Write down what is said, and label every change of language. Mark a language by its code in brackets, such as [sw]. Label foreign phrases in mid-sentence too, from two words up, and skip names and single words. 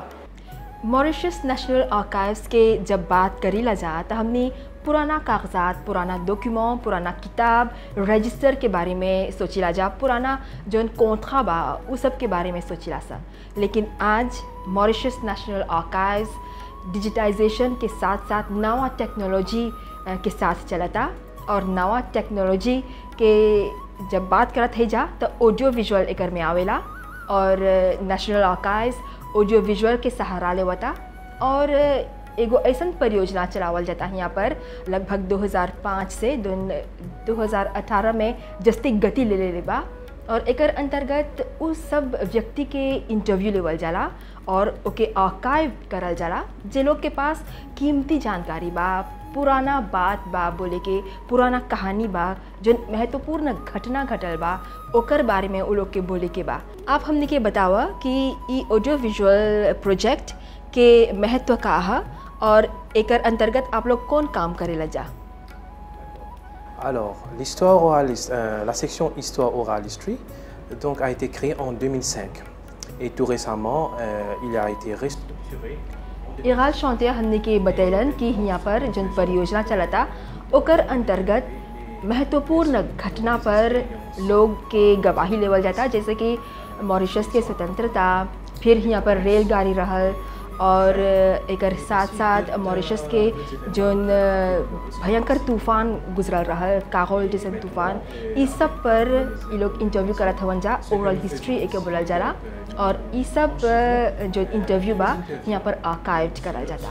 [bho] मॉरिशस नेशनल आर्काइव्स के जब बात करी ला जा तो हमने पुराना कागजात, पुराना डॉक्यूमेंट, पुराना किताब, रजिस्टर के बारे में सोचिला जा, पुराना जो कॉन्ट्रा बा उस सब के बारे में सोचिला सा। लेकिन आज मॉरिशस नेशनल आर्काइव्स डिजिटाइजेशन के साथ साथ नवा टेक्नोलॉजी के साथ चलता और नवा टेक्नोलॉजी के जब बात करत है जा तो [en] audio visual [bho] एकर में आवेला और नेशनल आर्काइव्स [en] audio visual [bho] के सहारा लेवता और एगो ऐसा परियोजना चलावल जाता है यहाँ पर लगभग 2005 से 2018 में जस्ती गति ले बा और एकर अंतर्गत उस सब व्यक्ति के इंटरव्यू लेवल जाला और ओके आर्काइव करल जाला जे लोग के पास कीमती जानकारी बा, पुराना बात बा, बोले के पुराना कहानी बा, जो महत्वपूर्ण घटना घटल बा ओकर बारे में वो लोग के बोले के बा। आप हमने के बतावा कि ई [en] audio visual project [bho] के महत्व का है और एकर अंतर्गत आप लोग कौन काम करेला जा। [fr] Alors, l'histoire orale, la section Histoire orale history donc, a été créée en 2005 et tout récemment, il a été restructuré. [bho] इराल शौंतिया हमने के बतैलन कि यहाँ पर जन परियोजना चलता ओकर अंतर्गत महत्वपूर्ण घटना पर लोग के गवाही लेवल जाता, जैसे कि मॉरिशस के स्वतंत्रता, फिर यहाँ पर रेलगाड़ी रहल और एकर साथ साथ मॉरिशस के जोन भयंकर तूफ़ान गुजरल रहल, कागोल जैसे तूफ़ान, इस सब पर ये लोग इंटरव्यू करत हवन जा, [en] oral history [bho] एके बोलल जाला और ये सब जो इंटरव्यू बा यहाँ पर आर्काइव्ड करल जाता।